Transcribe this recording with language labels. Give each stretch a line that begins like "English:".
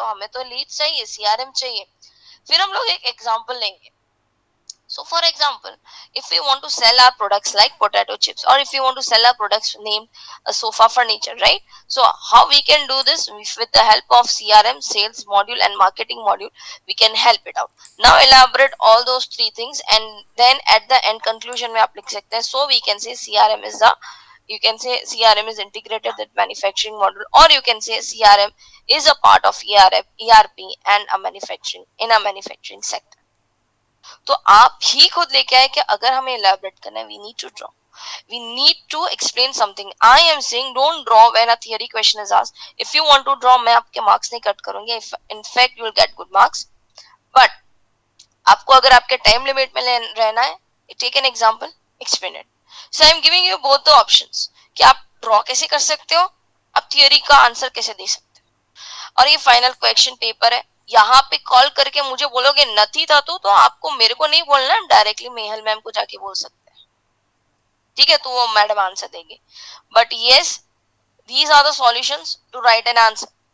Hindi: तो हमें तो lead चाहिए, CRM चाहिए। फिर हम लोग एक एग्जांपल लेंगे।
English: So for example, if we want to sell our products like potato chips, or if we want to sell our products named sofa furniture, right? So how we can do this? With the help of CRM, sales module and marketing module, we can help it out। Now elaborate all those three things, and then at the end conclusion
Hindi: में आप लिख सकते हैं,
English: so we can say CRM is the, you can say CRM is integrated with manufacturing module, or you can say CRM is a part of ERP and a manufacturing in a manufacturing sector।
Hindi: तो आप ही खुद लेके आए कि अगर हमें elaborate करना है,
English: We need to draw, we need to explain something। I am saying don't draw when a theory question is asked। if you want to draw,
Hindi: मैं आपके मार्क्स नहीं कट करूंगी,
English: in fact you will get good marks, but
Hindi: आपको अगर आपके time limit में रहना है,
English: take an example, explain it। so I am giving you both the options
Hindi: कि आप ड्रॉ कैसे कर सकते हो, आप थियोरी का आंसर कैसे दे सकते हो। और ये फाइनल क्वेश्चन पेपर है, यहाँ पे कॉल करके मुझे बोलोगे नथी था तो आपको मेरे को नहीं बोलना, डायरेक्टली मेहल मैम को जाके बोल सकते हैं, ठीक है? तो वो मैडम आंसर देंगे,
English: But yes these are the solutions to write an answer.